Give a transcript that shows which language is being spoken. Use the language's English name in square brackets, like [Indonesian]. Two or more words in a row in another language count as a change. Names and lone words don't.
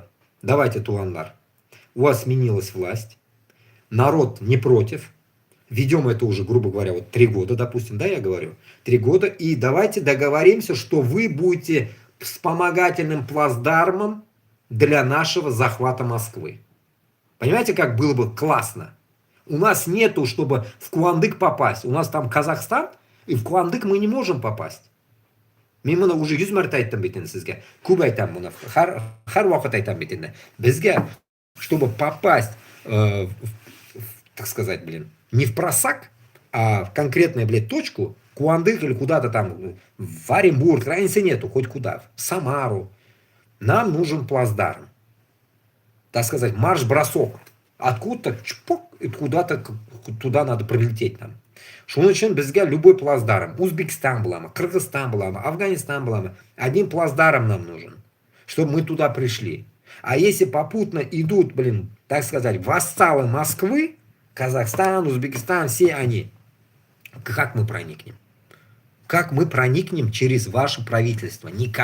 [Russian] Давайте, Туландар, у вас сменилась власть, народ не против, ведем это уже, грубо говоря, вот 3 года, допустим, да, я говорю, 3 года, и давайте договоримся, что вы будете вспомогательным плацдармом для нашего захвата Москвы. Понимаете, как было бы классно? У нас нету, чтобы в Куандык попасть. У нас там Казахстан, и в Куандык мы не можем попасть. [Tatar] Мен мұны уже 100 мәрте айттым бит инде сезгә. Күп әйтәм моны. Һәр вакыт әйтәм бит инде. Безгә, [Russian] чтобы попасть, так сказать, не в просак, а в конкретную, точку, Куандык или куда-то там, в Оренбург, разницы нету, хоть куда, в Самару. Нам нужен плацдарм. Так сказать, марш-бросок. Откуда-то, чпок, и куда-то туда надо прилететь нам. [Tatar] Шуның өчен безгә [Russian] любой плацдарм, [Tatar] Узбекистан буламы, Кыргызстан буламы, Афганистан буламы, [Russian] один плацдарм нам нужен, чтобы мы туда пришли. А если попутно идут, так сказать, вассалы Москвы, Казахстан, Узбекистан, все они, как мы проникнем? Как мы проникнем через ваше правительство?